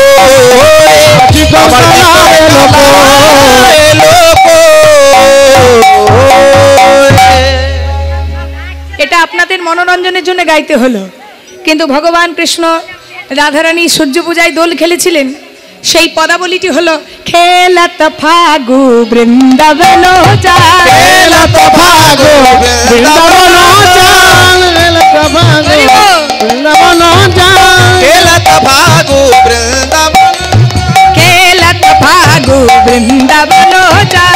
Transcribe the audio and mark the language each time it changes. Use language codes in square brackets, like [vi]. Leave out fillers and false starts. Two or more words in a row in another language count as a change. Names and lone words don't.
[bn] চিকন কালাই এলো কো এলো গো এটা আপনাদের মনোরঞ্জনের জন্য গাইতে হলো, কিন্তু ভগবান কৃষ্ণ রাধারানী সূর্য পূজায় দোল খেলেছিলেন, সেই পদাবলীটি হলো খেলত ফাগু বৃন্দাবন যায়, খেলত ফাগু বৃন্দাবন যায়, বৃন্দাবন যায়, খেলত ফাগু বৃন্দাবন খেলত ফাগু বৃন্দাবন যায়,